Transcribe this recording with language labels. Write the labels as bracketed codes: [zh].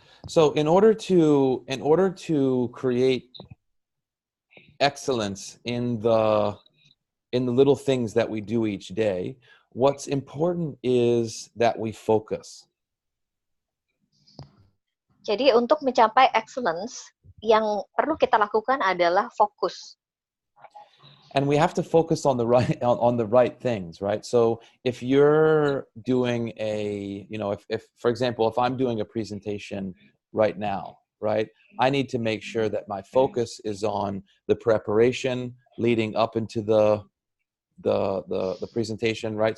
[en] So in order to create excellence in the little things that we do each day, what's important is that we focus. [id] Jadi untuk mencapai excellence, yang perlu kita lakukan adalah fokus. [en] And we have to focus on the right things, right? So if you're doing if for example, if I'm doing a presentation right now, right, I need to make sure that my focus is on the preparation leading up into the presentation, right?